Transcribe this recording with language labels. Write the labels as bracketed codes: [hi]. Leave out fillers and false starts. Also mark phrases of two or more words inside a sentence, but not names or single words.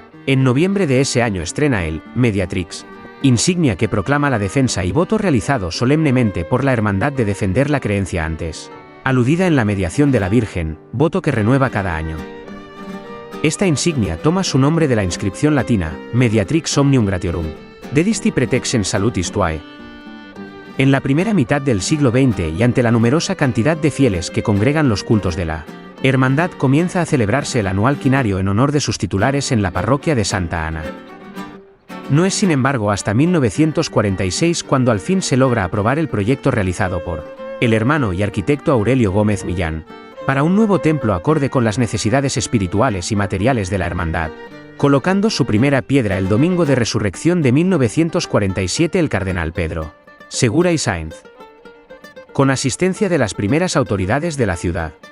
[es] En noviembre de ese año estrena el Mediatrix, insignia que proclama la defensa y voto realizado solemnemente por la Hermandad de defender la creencia antes aludida en la mediación de la Virgen, voto que renueva cada año. Esta insignia toma su nombre de la inscripción latina, [la] Mediatrix Omnium Gratiorum, dedisti pretexen salutis tuae. [es] En la primera mitad del siglo XX y ante la numerosa cantidad de fieles que congregan los cultos de la hermandad, comienza a celebrarse el anual quinario en honor de sus titulares en la parroquia de Santa Ana. No es sin embargo hasta 1946 cuando al fin se logra aprobar el proyecto realizado por el hermano y arquitecto Aurelio Gómez Millán, para un nuevo templo acorde con las necesidades espirituales y materiales de la hermandad, colocando su primera piedra el domingo de Resurrección de 1947 el cardenal Pedro Segura y Sáenz, con asistencia de las primeras autoridades de la ciudad.